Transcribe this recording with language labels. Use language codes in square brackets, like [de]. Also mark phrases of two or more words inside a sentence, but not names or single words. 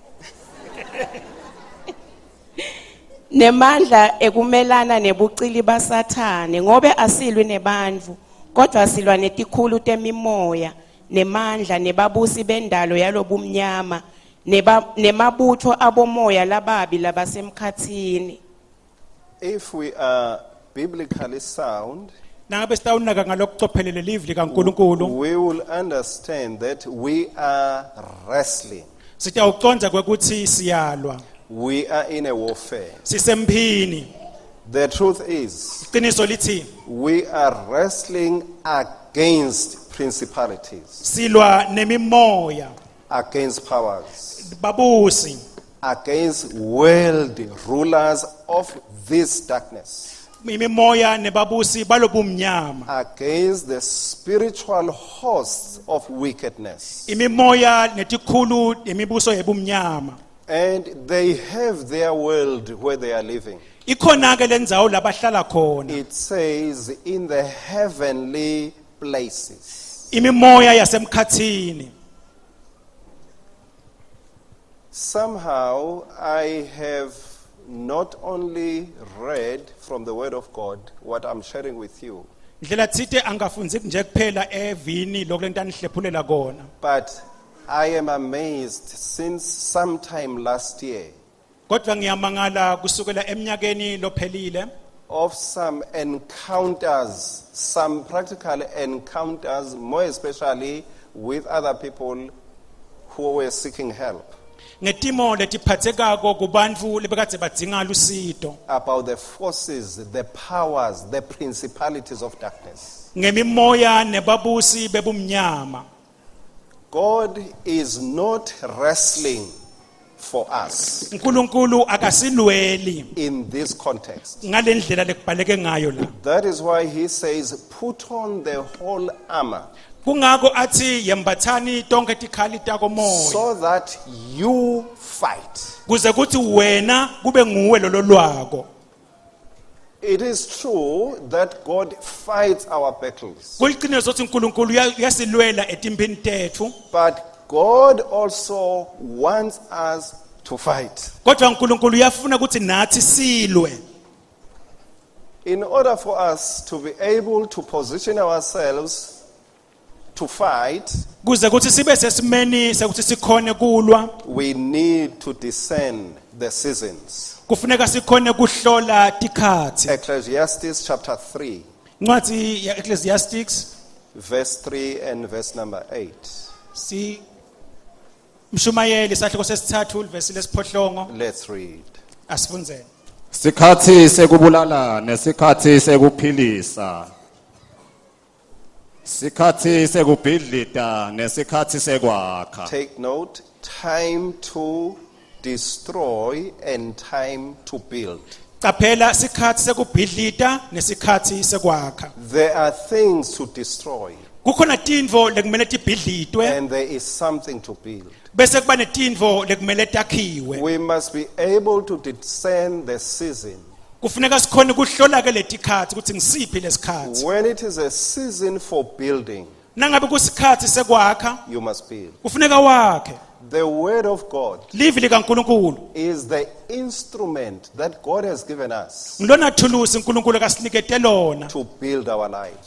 [ss] Nemandla ekumelana nebucili baSathane. Ngobe asilwi nebantfu, kodwa silwa netikhulu temimoya, nemandla, nebabusi bendalo yalobumnyama, nemabutho abomoya lababi labasemkhathini. [en] If we are biblically sound, [ss] Nangabe sitawunaka ngalokuphelele livili likaNkulunkulu, [en] we will understand that we are wrestling. [ss] sitawuconza kwekuthi siyalwa. [en] We are in a warfare. [ss] Sisemphini. [en] The truth is, [ss] Iqiniso lithi [en] we are wrestling against principalities, [ss] silwa nemimoya, [en] against powers, [ss] babusi, [en] against world rulers of this darkness, [ss] imimoya nebabusi balobumnyama, [en] against the spiritual hosts of wickedness. [ss] imimoya netikhulu imibuso yebumnyama. [en] And they have their world where they are living. [ss] Ikhona ke lendzawo labahlala khona. [en] It says in the heavenly places. [ss] Imimoya yasemkhathini. [en] Somehow I have not only read from the word of God what I'm sharing with you, [ss] Ndlela tsite angafundziki nje kuphela evini lokulento anihlephulela kona. [en] but I am amazed since sometime last year [ss] Kodwa ngiyamangala kusukela eminyakeni lophelile [en] of some encounters, some practical encounters, more especially with other people who were seeking help, [ss] ngetimo letiphathekako kubantfu lebekadze badzinga lusito. [en] about the forces, the powers, the principalities of darkness. [ss] Ngemimoya nebabusi bebumnyama. [en] God is not wrestling for us [ss] uNkulunkulu akasilweli [en] in this context. [ss] ngalendlela lekubhaleke ngayo la. [en] That is why he says, put on the whole armor [ss] Kungako athi yembathani tonke tikhali tako moya [en] so that you fight. [ss] kuze kuthi wena kube nguwe lololwako. [en] It is true that God fights our battles, [ss] Kuliqiniso ukuthi uNkulunkulu uyasilwela etimphini tethu, [en] but God also wants us to fight. [ss] kodwa uNkulunkulu uyafuna ukuthi nathi silwe. [en] In order for us to be able to position ourselves to fight, [ss] Kuze kuthi sibe sesimeni sekuthi sikhone kulwa, [en] we need to discern the seasons. [ss] kufuneka sikhone kuhlola tikhathi. [en] Ecclesiastes chapter 3, [ss] Ncwadi ya Ecclesiastics [en] verse 3 and verse number 8. [ss] si Mshumayeli sahluko sesithathu verse lesiphohlongo [en] Let's read. [ss] asifundzele. Sikhathi sekubulala nesikhathi sekuphilisa. Sikhathi sekubhidlita nesikhathi sekwakha. [en] Take note, time to destroy and time to build. [ss] Qaphela sikhathi sekubhidlita nesikhathi sekwakha. [en] There are things to destroy [ss] Kukhona tintfo lekumele tibhidlitwe [en] and there is something to build. [ss] bese kuba netintfo lekumele takhiwe. [en] We must be able to discern the season. [ss] Kufuneka sikhone kuhlola ke letikhathi ukuthi ngisiphi lesikhathi. [en] When it is a season for building, [ss] nangabe kusikhathi sekwakha [en] you must build. [ss] kufuneka wakhe. [en] The word of God [ss] Livi likaNkulunkulu [en] is the instrument that God has given us [ss] ngilona thulusi uNkulunkulu akasinikete lona [en] to build our lives